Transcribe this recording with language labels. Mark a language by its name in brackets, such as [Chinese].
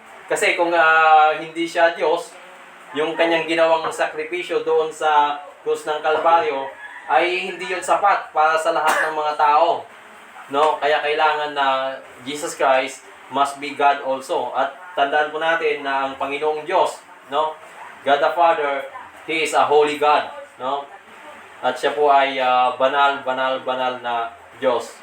[Filipino] Kasi kung hindi siya Diyos, yung kanyang ginawang sakripisyo doon sa krus ng Kalbaryo ay hindi yun sapat para sa lahat ng mga tao. No? Kaya kailangan na [English] Jesus Christ must be God also. [Filipino] At tandaan po natin na ang Panginoong Diyos, no? [English] God the Father, He is a holy God, no? [Filipino] At siya po ay banal na Diyos.